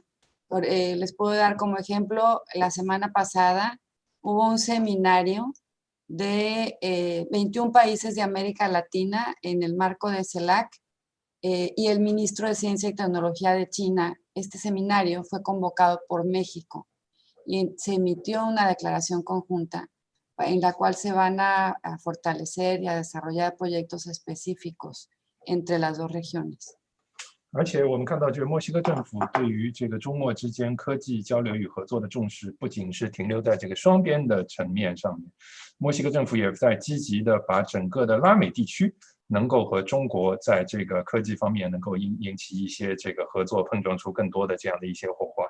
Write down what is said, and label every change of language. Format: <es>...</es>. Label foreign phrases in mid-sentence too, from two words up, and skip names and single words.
<es>Les puedo dar como ejemplo, la semana pasada hubo un seminario de 21 países de América Latina en el marco de CELAC, y el ministro de Ciencia y Tecnología de China. Este seminario fue convocado por México y se emitió una declaración conjunta en la cual se van a fortalecer y a desarrollar proyectos específicos entre las dos regiones.</es> <zh>而且我们看到，就是墨西哥政府对于这个中墨之间科技交流与合作的重视，不仅是停留在这个双边的层面上面，墨西哥政府也在积极的把整个的拉美地区能够和中国在这个科技方面能够引起一些这个合作，碰撞出更多的这样的一些火花。</zh>